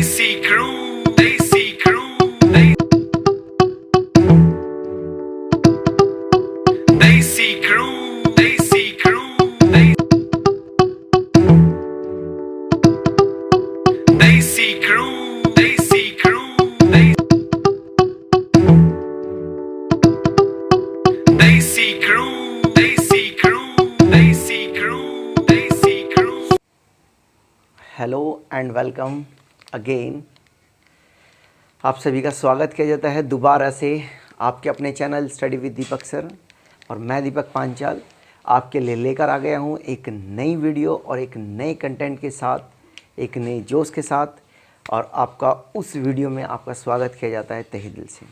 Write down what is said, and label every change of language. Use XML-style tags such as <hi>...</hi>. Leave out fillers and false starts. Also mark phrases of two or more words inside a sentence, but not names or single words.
<hi>देसी क्रू, देसी क्रू, देसी क्रू, देसी क्रू, देसी क्रू, देसी क्रू, देसी क्रू, देसी क्रू, देसी क्रू।</hi> <en>hello and welcome again.</en> <hi>आप सभी का स्वागत किया जाता है दोबारा से आपके अपने चैनल स्टडी विद दीपक सर। और मैं दीपक पांचाल आपके लिए लेकर आ गया हूँ एक नई वीडियो और एक नए कंटेंट के साथ, एक नए जोश के साथ। और आपका उस वीडियो में आपका स्वागत किया जाता है तहे दिल से।</hi>